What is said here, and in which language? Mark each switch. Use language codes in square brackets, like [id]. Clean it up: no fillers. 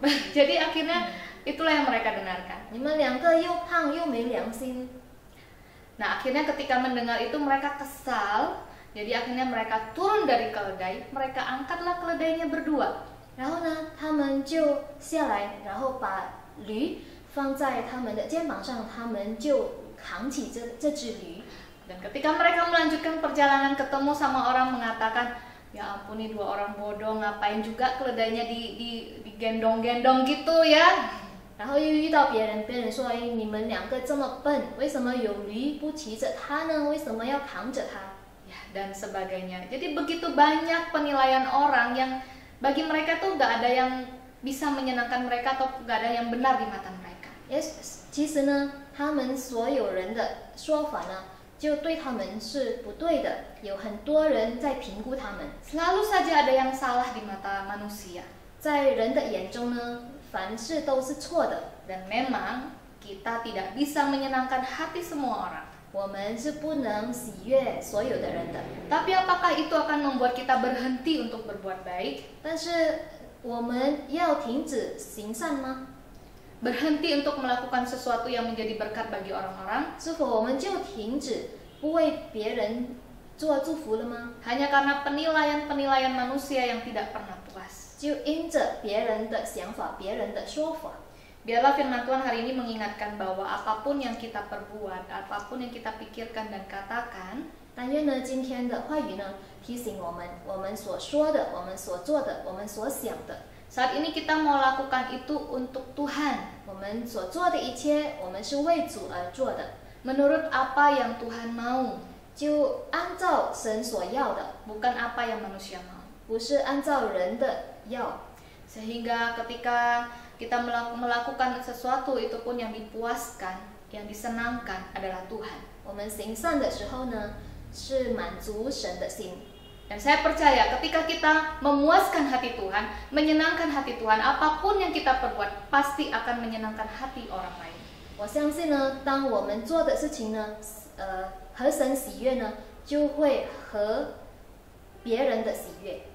[id] Jadi akhirnya itulah yang mereka dengarkan. [zh] 你们两个又胖又没良心。 [id] Nah akhirnya ketika mendengar itu mereka kesal. Jadi akhirnya mereka turun dari keledai, mereka angkatlah keledainya berdua. [zh] 然后呢，他们就下来，然后把驴放在他们的肩膀上，他们就扛起这只驴。 [id] Dan ketika mereka melanjutkan perjalanan, ketemu sama orang mengatakan, ya ampun nih dua orang bodoh, ngapain juga keledainya digendong-gendong gitu ya. [zh] 然后又遇到别人，别人说：“哎，你们两个这么笨，为什么有驴不骑着它呢？为什么要扛着它？” [id] Ya, dan sebagainya. Jadi begitu banyak penilaian orang yang bagi mereka tuh gak ada yang bisa menyenangkan mereka atau gak ada yang benar di mata mereka. [zh] Yes， 其实呢，他们所有人的说法呢，就对他们是不对的。有很多人在评估他们。 [id] Selalu saja ada yang salah di mata manusia. [zh] 在人的眼中呢，凡事都是错的。 [id] Dan memang kita tidak bisa menyenangkan hati semua orang. [zh] 我们是不能喜悦所有的人的。 [id] Tapi apakah itu akan membuat kita berhenti untuk berbuat baik? [zh] 但是我们要停止行善吗？ [id] Berhenti untuk melakukan sesuatu yang menjadi berkat bagi orang-orang? [zh] 是否我们就停止不为别人做祝福了吗？ [id] Hanya karena penilaian-penilaian manusia yang tidak pernah puas. [zh] 就因着别人的想法、别人的说法。 [id] Biarlah firman Tuhan hari ini mengingatkan bahwa apapun yang kita perbuat, apapun yang kita pikirkan dan katakan, [zh] 但愿呢，今天的话语呢，提醒我们，我们所说的、我们所做的、我们所想的， [id] saat ini kita mau lakukan itu untuk Tuhan, [zh] 我们所做的一切，我们是为主而做的， [id] menurut apa yang Tuhan mau, [zh] 就按照神所要的， [id] bukan apa yang manusia mau. [zh] 不是按照人的要。 [id] Sehingga ketika kita melakukan sesuatu itu pun yang dipuaskan, yang disenangkan adalah Tuhan. [zh] 我们行善的时候呢，是满足神的心。 [id] Dan saya percaya ketika kita memuaskan hati Tuhan, menyenangkan hati Tuhan, apapun yang kita perbuat pasti akan menyenangkan hati orang lain. [zh] 我相信呢，当我们做的事情呢，合神喜悦呢，就会合别人的喜悦，